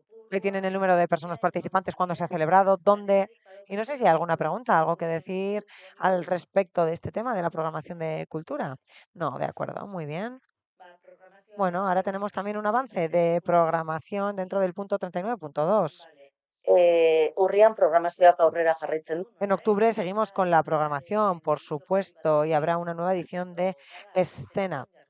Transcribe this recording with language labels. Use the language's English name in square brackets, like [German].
[Spanish] Ahí tienen el número de personas participantes, cuándo se ha celebrado, dónde. Y no sé si hay alguna pregunta, algo que decir al respecto de este tema de la programación de cultura. No, de acuerdo, muy bien. Bueno, ahora tenemos también un avance de programación dentro del punto 39.2. [Basque] Urrian programazioak aurrera jarraitzen du. [Spanish] En octubre seguimos con la programación, por supuesto, y habrá una nueva edición de Escena.